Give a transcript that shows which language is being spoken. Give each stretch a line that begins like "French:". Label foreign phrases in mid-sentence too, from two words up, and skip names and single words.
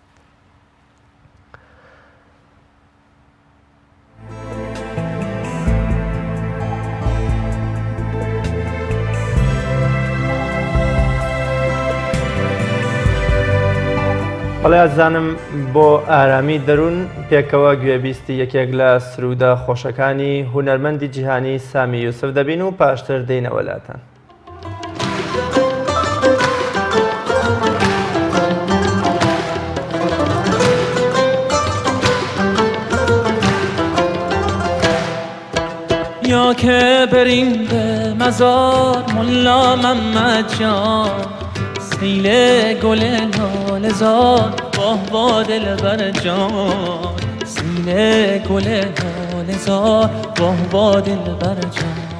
Central Kurdish: بەڵێزانم بۆ ئارامی دەروون پێکەوە گوێبیستی یەکێک لە سرودە خۆشەکانی هونەرمەندی جیهانی سامی یوسف دەبین و پاشتر دێینەوەلاتان.
Persian: یا که بریم به مزار ملا محمد جان سیل گل لاله زار واه واه دلبر جان سیل گل لاله زار واه واه دلبر جان